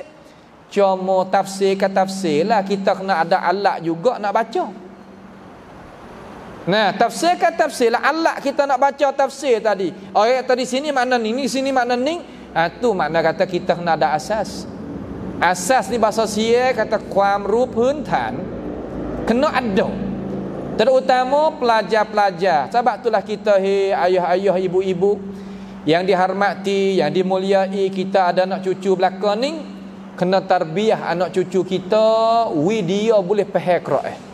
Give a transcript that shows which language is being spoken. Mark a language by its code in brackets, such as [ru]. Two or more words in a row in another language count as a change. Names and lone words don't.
[ms] Cuma tafsir ke tafsir lah. Kita kena ada alat juga nak baca. Nah, tafsir ke tafsir lah. Alat kita nak baca tafsir tadi. Ayat tadi sini makna ni, sini makna ni. Tu makna kata kita kena ada asas. Asas ni bahasa Sia kata [th] ความรู้พื้นฐาน [ms] kena ada. Terutama pelajar-pelajar. Sebab itulah kita ayah-ayah, ibu-ibu yang dihormati, yang dimuliai, kita ada anak cucu belakang ni, kena tarbiyah anak cucu kita, dia boleh faham Quran.